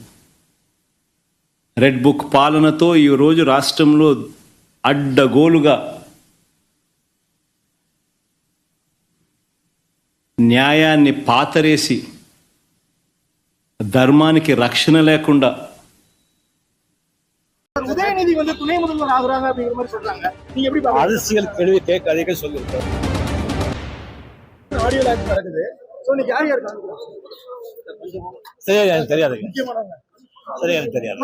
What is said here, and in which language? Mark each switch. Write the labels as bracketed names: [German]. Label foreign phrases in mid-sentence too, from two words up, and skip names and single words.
[Telugu] రెడ్ బుక్ పాలనతో ఈరోజు రాష్ట్రంలో అడ్డగోలుగా న్యాయాన్ని పాతరేసి ధర్మానికి రక్షణ లేకుండా [Tamil] உதயநிதி துணை முதல்வர் ஆகுறாங்க அப்படிங்கிற மாதிரி சொல்றாங்க. நீங்க எப்படி பாக்குறீங்க? அரசியல் கேள்வி கேட்காதீங்க சொல்லிருக்கேன். [English] audio launch [Tamil] நடக்குது. சோ நீங்க யார் இருக்காங்க? சரியா எனக்கு தெரியாதுங்க. முக்கியமானவங்க. சரியா எனக்கு தெரியாது.